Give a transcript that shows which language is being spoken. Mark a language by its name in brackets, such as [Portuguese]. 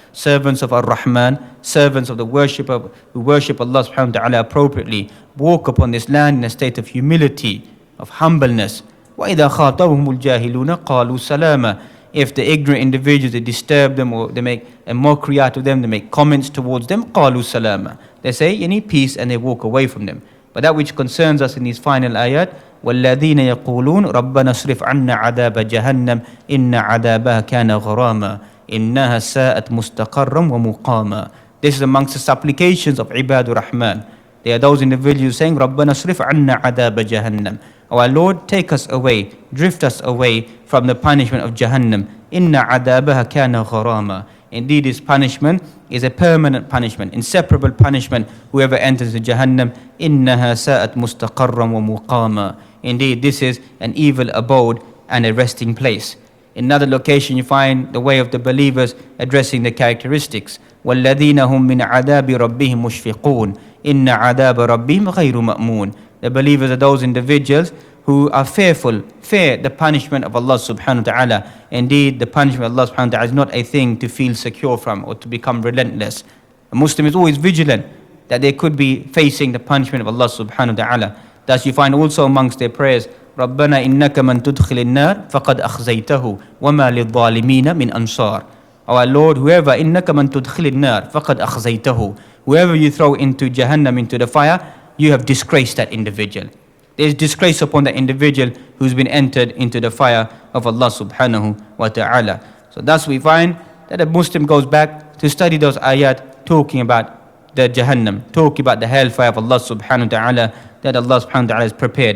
[English] Servants of Ar-Rahman, servants of the worshipper who worship Allah subhanahu wa ta'ala appropriately, walk upon this land in a state of humility, of humbleness. [Arabic] وَإِذَا خَاطَبَهُمُ الْجَاهِلُونَ قَالُوا سَلَامًا. [English] If the ignorant individuals, they disturb them or they make a mockery out of them, they make comments towards them, [Arabic] قَالُوا سَلَامًا. [English] They say, you need peace, and they walk away from them. But that which concerns us in these final ayat, [Arabic] وَالَّذِينَ يَقُولُونَ رَبَّنَا اصْرِفْ عَنَّا عَذَابَ جَهَنَّمَ إِنَّ عَذَابَهَا كَانَ غَرَامًا إِنَّهَا سَاءَتْ مُسْتَقَرًّا وَمُقَامًا. [English] This is amongst the supplications of Ibadur Rahman. There are those individuals saying, [Arabic] رَبَّنَا اصْرِفْ عَنَّا عَذَابَ جَهَنَّمَ. [English] Oh our Lord, take us away, drift us away from the punishment of Jahannam. [Arabic] إِنَّ عَذَابَهَا كَانَ غَرَامًا. [English] Indeed, this punishment is a permanent punishment, inseparable punishment. Whoever enters the Jahannam, [Arabic] إِنَّهَا سَاءَتْ مُسْتَقَرًّا وَمُقَامًا. [English] Indeed, this is an evil abode and a resting place. In another location, you find the way of the believers addressing the characteristics. [Arabic] وَالَّذِينَ هُمْ مِنْ عَذَابِ رَبِّهِمْ مُشْفِقُونَ إِنَّ عَذَابَ رَبِّهِمْ غَيْرُ مَأْمُونَ. [English] The believers are those individuals who are fear the punishment of Allah subhanahu wa ta'ala. Indeed, the punishment of Allah subhanahu wa ta'ala is not a thing to feel secure from or to become relentless. A Muslim is always vigilant that they could be facing the punishment of Allah subhanahu wa ta'ala. Thus you find also amongst their prayers, [Arabic] رَبَّنَا إِنَّكَ مَن تُدْخِلِ النَّارِ فَقَدْ أَخْزَيْتَهُ وَمَا لِلظَّالِمِينَ مِنْ أَنصَارٍ. [English] Our Lord, whoever [Arabic] إِنَّكَ مَن تُدْخِلِ النَّارِ فَقَدْ أَخْزَيْتَهُ. [English] Whoever you throw into Jahannam, into the fire, you have disgraced that individual. There is disgrace upon that individual who's been entered into the fire of Allah subhanahu wa ta'ala. So thus we find that a Muslim goes back to study those ayat talking about the Jahannam, talking about the hellfire of Allah subhanahu wa ta'ala, that Allah subhanahu wa ta'ala has prepared.